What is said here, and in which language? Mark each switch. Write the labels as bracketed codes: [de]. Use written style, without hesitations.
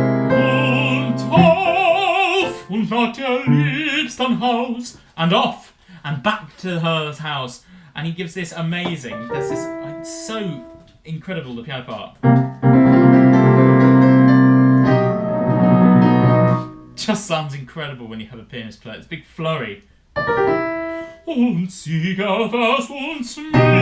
[de] Und auf und nach der liebsten Haus [en] and off and back to her house. And he gives this amazing. There's this so incredible, the piano part. Just sounds incredible when you have a pianist play. It's a big flurry. [de] Und sie gab es uns wieder.